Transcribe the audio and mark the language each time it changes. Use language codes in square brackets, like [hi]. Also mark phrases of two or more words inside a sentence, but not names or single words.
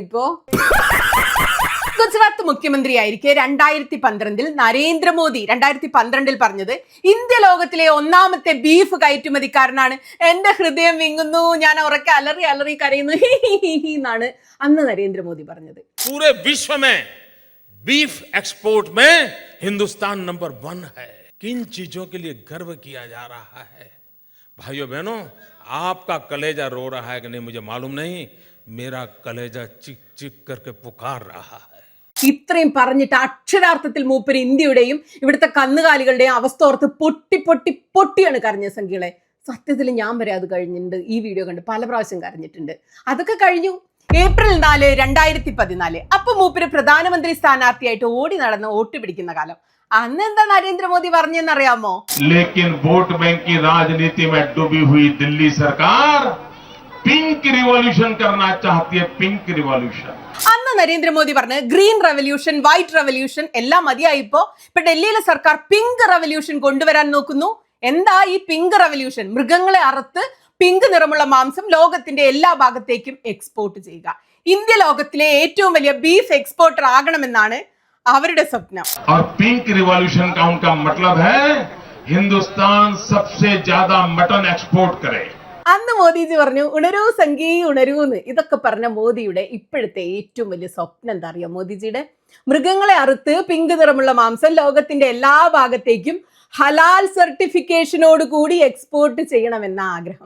[ml] ഇപ്പോ ഗുജറാത്ത് മുഖ്യമന്ത്രിയായിരിക്കെ 2012 നരേന്ദ്രമോദി 2012 പറഞ്ഞത് ഇന്ത്യ ലോകത്തിലെ ഒന്നാമത്തെ ബീഫ് കയറ്റുമതിക്കാരനാണ്. എന്റെ ഹൃദയം വിങ്ങുന്നു, ഞാൻ ഉറക്കെ അലറി കരയുന്നു എന്നാണ് അന്ന് നരേന്ദ്രമോദി പറഞ്ഞത്. [hi] पूरे विश्व में [en] beef export [hi] में हिंदुस्तान नंबर 1 है. किन चीजों के लिए गर्व किया जा रहा है? भाइयों बहनों, आपका कलेजा रो रहा है कि नहीं मुझे मालूम नहीं, मेरा कलेजा चिक चिक करके पुकार रहा है. [ml] ഇത്രയും പറഞ്ഞിട്ട് അക്ഷരാർത്ഥത്തിൽ മൂപ്പര് ഇന്ത്യയുടെയും ഇവിടുത്തെ കന്നുകാലികളുടെയും അവസ്ഥ ഓർത്ത് പൊട്ടിയാണ് കരഞ്ഞ സംഖ്യകളെ. സത്യത്തിൽ ഞാൻ വരെ അത് കഴിഞ്ഞിട്ടുണ്ട്, ഈ വീഡിയോ കണ്ട് പല പ്രാവശ്യം കരഞ്ഞിട്ടുണ്ട്. അതൊക്കെ കഴിഞ്ഞു. ഏപ്രിൽ 4, 2014 അപ്പൊ മൂപ്പര് പ്രധാനമന്ത്രി സ്ഥാനാർത്ഥിയായിട്ട് ഓടി നടന്ന് വോട്ട് പിടിക്കുന്ന കാലം. അന്ന് എന്താ നരേന്ദ്രമോദി പറഞ്ഞെന്നറിയാമോ? [hi] लेकिन वोट बैंक की राजनीति में डूबी हुई दिल्ली सरकार [en] pink revolution [hi] करना चाहती है. [en] pink revolution. [ml] അന്ന് നരേന്ദ്രമോദി പറഞ്ഞ് [en] green revolution, white revolution [ml] എല്ലാം മതിയായിപ്പോ ഇപ്പൊ ഡൽഹിയിലെ സർക്കാർ [en] pink revolution [ml] കൊണ്ടുവരാൻ നോക്കുന്നു. എന്താ ഈ [en] pink revolution? [ml] മൃഗങ്ങളെ അറുത്ത് പിങ്ക് നിറമുള്ള മാംസം ലോകത്തിന്റെ എല്ലാ ഭാഗത്തേക്കും എക്സ്പോർട്ട് ചെയ്യുക. ഇന്ത്യ ലോകത്തിലെ ഏറ്റവും വലിയ [en] beef exporter [ml] ആകണമെന്നാണ് അവരുടെ സ്വപ്നം. [hi] और [en] pink revolution [hi] का उनका मतलब है हिंदुस्तान सबसे ज्यादा [en] mutton export [hi] करे. [ml] അന്ന് മോദിജി പറഞ്ഞു ഉണരൂ സംഗീ ഉണരൂന്ന്. ഇതൊക്കെ പറഞ്ഞ മോദിയുടെ ഇപ്പോഴത്തെ ഏറ്റവും വലിയ സ്വപ്നം എന്താ അറിയാം? മോദിജിയുടെ മൃഗങ്ങളെ അറുത്ത് പിങ്ക് നിറമുള്ള മാംസം ലോകത്തിന്റെ എല്ലാ ഭാഗത്തേക്കും [en] halal certification [ml] കൂടി എക്സ്പോർട്ട് ചെയ്യണമെന്ന ആഗ്രഹം.